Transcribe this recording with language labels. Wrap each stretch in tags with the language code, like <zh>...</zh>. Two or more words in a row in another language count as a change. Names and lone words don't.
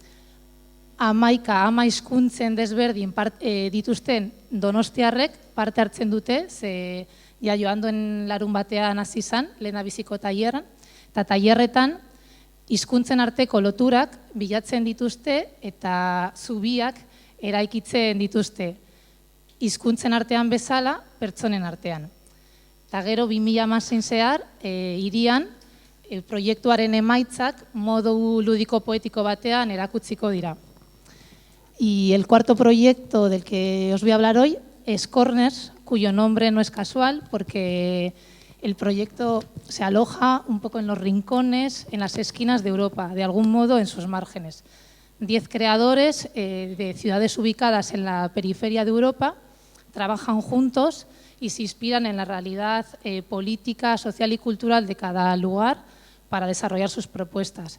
<eu>11 hizkuntzen desberdin dituzten donostiarrek parte hartzen dute, ze joan duen larun batean hasi izan, lehendabiziko tailerran, eta tailerretan hizkuntzen arteko loturak bilatzen dituzte eta zubiak eraikitzen dituzte. Hizkuntzen artean bezala, pertsonen artean. Eta gero 2016 zehar, hirian, proiektuaren emaitzak modu ludiko poetiko batean erakutsiko dira.</eu> <es>Y el cuarto proyecto del que os voy a hablar hoy es Corners, cuyo nombre no es casual porque el proyecto se aloja un poco en los rincones, en las esquinas de Europa, de algún modo en sus márgenes. 10 creadores de ciudades ubicadas en la periferia de Europa trabajan juntos y se inspiran en la realidad política, social y cultural de cada lugar para desarrollar sus propuestas.</es>